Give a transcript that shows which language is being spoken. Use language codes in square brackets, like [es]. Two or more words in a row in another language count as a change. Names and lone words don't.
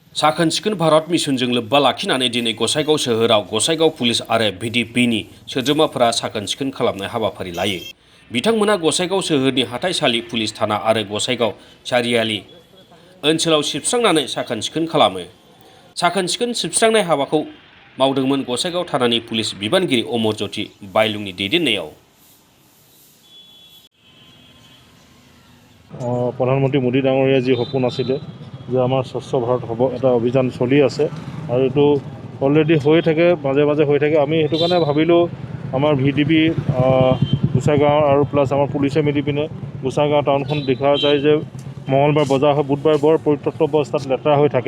[brx] साखोन सिखोन भारत मिशनजों लोब्बा लाखिनानै दिनै गसाइगाव सोहोराव गसाइगाव पुलिस आरो VDPनि सोद्रोमाफोरा साखोन सिखोन खालामनाय हाबाफारि लायो। बिथांमोना गसाइगाव सोहोरनि हाथाइसालि, पुलिस थाना आरो गसाइगाव सारियालि ओनसोलाव सिबस्रांनानै साखोन सिखोन खालामो। साखोन सिखोन सिबस्रांनाय हाबाखौ मावदोंमोन गसाइगाव थानानि पुलिस बिबानगिरि अमरज्योति बायलुंनि दैदेननायाव। [as] প্ৰধানমন্ত্ৰী মোদী ডাঙৰীয়াৰ যি সপোন আছিলে যে আমাৰ স্বচ্ছ ভাৰত হ'ব, এটা অভিযান চলি আছে আৰু এইটো অলৰেডি হৈ থাকে, মাজে মাজে হৈ থাকে। আমি সেইটো কাৰণে ভাবিলোঁ আমাৰ VDP গোসাইগাঁও আৰু প্লাছ আমাৰ পুলিচে মিলি পিনে গোসাইগাঁও টাউনখন দেখা যায় যে মঙলবাৰ বজাৰ হয়, বুধবাৰ বৰ পৰিত্যক্ত অৱস্থাত লেতেৰা হৈ থাকে।